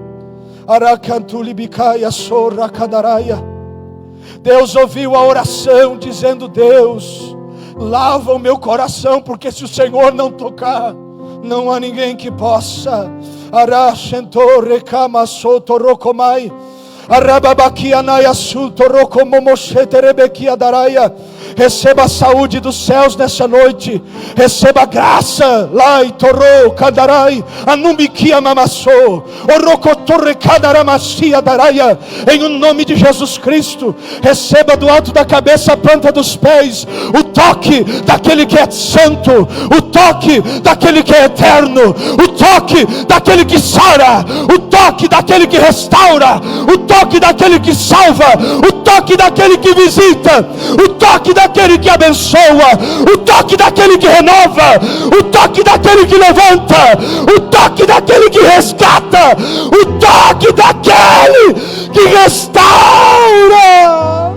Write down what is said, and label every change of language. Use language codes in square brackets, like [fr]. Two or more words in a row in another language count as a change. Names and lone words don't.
[pt] Deus ouviu a oração, dizendo: Deus, lava o meu coração, porque se o Senhor não tocar, não há ninguém que possa. Receba a saúde dos céus nessa noite. Receba a graça. Lai torou kadarai anumikia mamassou orocotorre kadaramacia daraia. Em o nome de Jesus Cristo, receba do alto da cabeça à planta dos pés o toque daquele que é santo, o toque daquele que é eterno, o toque daquele que sara, o toque daquele que restaura, o toque daquele que salva, o toque daquele que visita, o toque daquele que abençoa, o toque daquele que renova, o toque daquele que levanta, o toque daquele que resgata, o toque daquele que restaura.